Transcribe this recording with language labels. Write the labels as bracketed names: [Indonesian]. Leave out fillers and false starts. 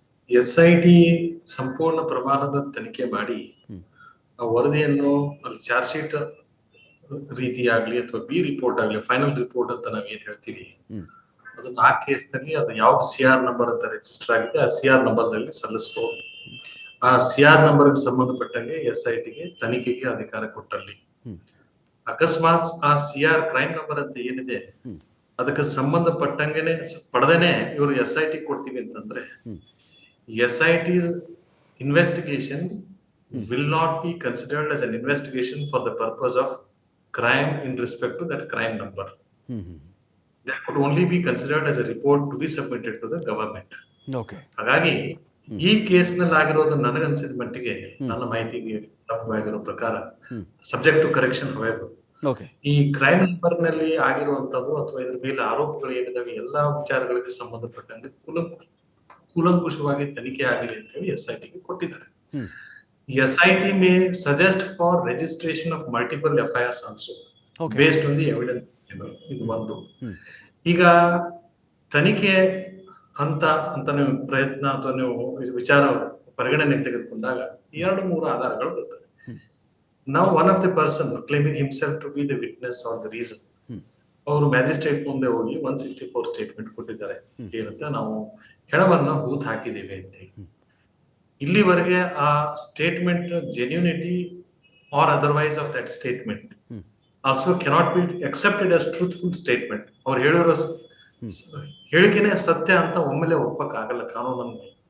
[Kannada] SIT ಸಂಪೂರ್ಣ ಪ್ರಮಾಣದ ತನಿಖೆ ಮಾಡಿ ಆ ವರದಿಯನ್ನು ಅಲ್ಲಿ ಚಾರ್ಜ್ ಶೀಟ್ ರೀತಿಯಾಗ್ಲಿ ಅಥವಾ B ರಿಪೋರ್ಟ್ ಆಗ್ಲಿ, ಫೈನಲ್ ರಿಪೋರ್ಟ್ ಅಂತ ನಾವೇನ್ ಹೇಳ್ತೀವಿ, ಅದನ್ನ ಆ ಕೇಸ್ನಲ್ಲಿ ಅದು ಯಾವ್ದು CR ನಂಬರ್ ಅಂತ ರಿಜಿಸ್ಟರ್ ಆಗಿದೆ, ಆ CR ನಂಬರ್ ನಲ್ಲಿ ಸಲ್ಲಿಸಬಹುದು. ಆ CR ನಂಬರ್ಗೆ ಸಂಬಂಧಪಟ್ಟಂಗೆ SITಗೆ ತನಿಖೆಗೆ ಅಧಿಕಾರ ಕೊಟ್ಟಲ್ಲಿ ಅಕಸ್ಮಾತ್ ಆ CR ಕ್ರೈಮ್ ನಂಬರ್ ಅಂತ ಏನಿದೆ ಅದಕ್ಕೆ ಸಂಬಂಧಪಟ್ಟಂಗೆನೆ ಪಡೆದೇನೆ ಇವರು SIT ಕೊಡ್ತೀವಿ ಅಂತಂದ್ರೆ, [English] SIT investigation will not be considered as an investigation for the purpose of crime in respect to that crime number. That could only be considered as a report to be submitted to the government. Okay. [Kannada] ಹಾಗಾಗಿ ಈ case ನಲ್ಲಿ ಆಗಿರೋದು ನನಗನ್ಸಿದ ಮಟ್ಟಿಗೆ, ನನ್ನ ಮಾಹಿತಿಗೆ ಲಭ್ಯವಾಗಿರೋ ಪ್ರಕಾರ, [English] subject to correction [Kannada] ಹೋಗಬೇಕು. ಈ ಕ್ರೈಮ್ ನಂಬರ್ ನಲ್ಲಿ ಆಗಿರುವಂತದ್ದು ಅಥವಾ ಇದ್ರ ಮೇಲೆ ಆರೋಪಗಳು ಏನಿದಾವೆ ಎಲ್ಲಾ ವಿಚಾರಗಳಿಗೆ ಸಂಬಂಧಪಟ್ಟಂಗೆ ಕೂಲಂಕುಷವಾಗಿ ತನಿಖೆ ಆಗಲಿ ಅಂತ ಹೇಳಿ SITಗೆ ಕೊಟ್ಟಿದ್ದಾರೆ. [English] SIT may suggest for registration of multiple FIRs also based on the evidence. [Kannada] ಇದು ಒಂದು. ಈಗ ತನಿಖೆ ಹಂತ ಅಂತ ನೀವು ಪ್ರಯತ್ನ ಅಥವಾ ನೀವು ವಿಚಾರ ಪರಿಗಣನೆಗೆ ತೆಗೆದುಕೊಂಡಾಗ 2-3 ಆಧಾರಗಳು ಬರ್ತದೆ. [English] Now one of the person claiming himself to be the witness or the reason, [Kannada] ಅವರು ಮ್ಯಾಜಿಸ್ಟ್ರೇಟ್ ಮುಂದೆ ಹೋಗಿ 164 ಸ್ಟೇಟ್ಮೆಂಟ್ ಕೊಟ್ಟಿದ್ದಾರೆ. ಏನಂತ, ನಾವು ಹೆಣವನ್ನ ಹೂತ್ ಹಾಕಿದ್ದೇವೆ ಅಂತ. ಇಲ್ಲಿವರೆಗೆ ಆ [English] Statement genuinity or otherwise of that statement also cannot be accepted as truthful statement. [Kannada] ಅವ್ರು ಹೇಳಿರೋ ಹೇಳಿಕೆನೆ ಸತ್ಯ ಅಂತ ಒಮ್ಮೆಲೆ ಒಪ್ಪಕ್ಕಾಗಲ್ಲ ಕಾನೂನನ್ನು.